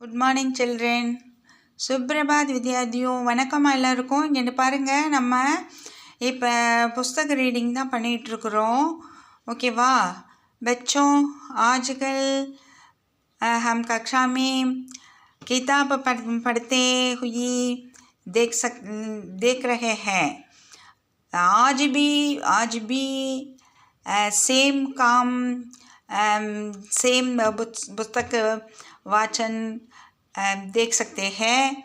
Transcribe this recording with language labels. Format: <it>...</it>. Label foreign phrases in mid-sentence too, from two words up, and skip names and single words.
<en>Good morning children.</en> <hi>सुप्रभात विद्यार्थियो.</hi> <ta>வணக்கம் எல்லாருக்கும். இங்கே பாருங்கள், நம்ம இப்போ புஸ்தக ரீடிங் தான் பண்ணிகிட்ருக்குறோம்.</ta> <hi>ஓகேவா बच्चों, आजकल हम कक्षा में किताब पढ़ते हुए देख रहे हैं. आज भी सेम काम, सेम पुस्तक वाचन देख सकते हैं.</hi>